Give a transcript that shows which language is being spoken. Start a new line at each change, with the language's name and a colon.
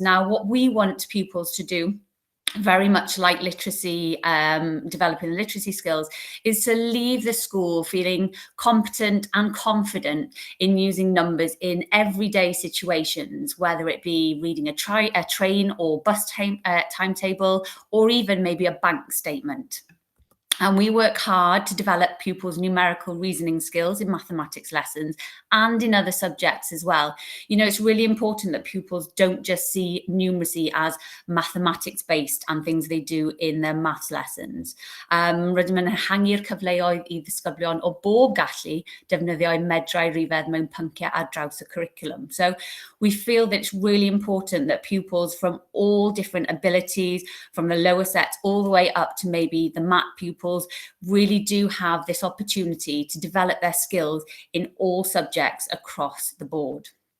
English: Now, what we want pupils to do, very much like literacy, developing literacy skills, is to leave the school feeling competent and confident in using numbers in everyday situations, whether it be reading a train or bus timetable, or even maybe a bank statement. And we work hard to develop pupils' numerical reasoning skills in mathematics lessons and in other subjects as well. You know, it's really important that pupils don't just see numeracy as mathematics-based and things they do in their maths lessons.
Welsh: Rydym yn ehangu'r cyfleoedd I ddisgyblion o bob gallu defnyddio'u medrau rifedd mewn pynciau ar draws y curriculum.
English: So we feel that it's really important that pupils from all different abilities, from the lower sets all the way up to maybe the MAT pupils, really do have this opportunity to develop their skills in all subjects across the board.